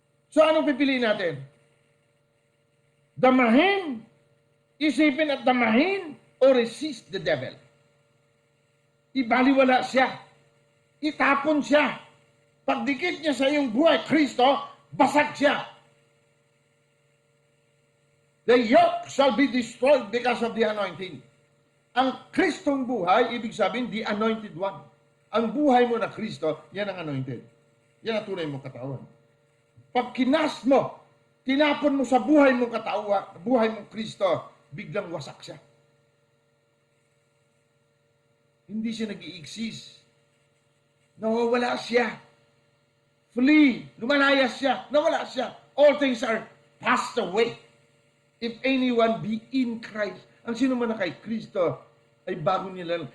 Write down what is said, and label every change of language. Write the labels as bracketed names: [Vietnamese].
[Filipino] So anong pipiliin natin? Damahin, isipin at damahin, o [English] resist the devil. [Filipino] Ibaliwala siya. Itapon siya. Pagdikit niya sa iyong buhay, Kristo, basag siya. [English] The yoke shall be destroyed because of the anointing. [Filipino] Ang Kristong buhay, ibig sabihin, [English] the anointed one. [Filipino] Ang buhay mo na Kristo, yan ang anointed. Yan ang tunay mong katawan. Pag kinas mo, tinapon mo sa buhay mong katawan, buhay mong Kristo, biglang wasak siya. Hindi siya nag-i-exist. Nawawala siya. Flee. Lumalayas siya. Nawala siya. [English] All things are passed away. If anyone be in Christ. [Filipino] Ang sino man na kay Kristo ay bago nila.